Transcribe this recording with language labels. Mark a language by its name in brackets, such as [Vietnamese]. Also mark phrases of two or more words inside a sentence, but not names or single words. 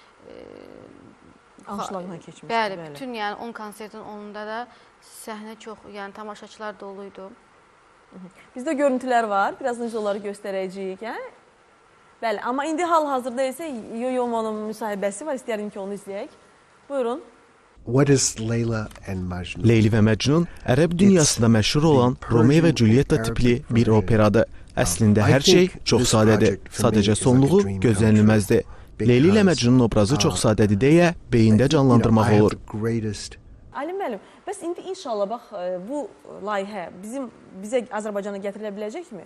[Azerbaijani] anşlaqla keçmişdi. Bəli, bütün yəni 10 konsertin 10'unda da səhnə çox, yəni tamaşaçılar doluydu. Bizdə görüntülər var, birazdan biz onları göstərəcəyik. Bəli, amma indi hal-hazırda isə Yo-Yo'nun müsahibəsi var, istəyərim ki onu izləyək. Buyurun. [English] What is Leyla and Majnun? [Azerbaijani] Leyli və Məcnun ərəb dünyasında məşhur olan Romeo və Julietta tipli bir operadır. Əslində hər şey çox sadədir, sadəcə sonluğu gözlənilməzdir. Leyli ilə Məcnunun obrazı çox sadədir deyə beyində canlandırmaq olur. Ali müəllim, bəs indi inşallah bax bu layihə bizə Azərbaycana gətirilə biləcəkmi?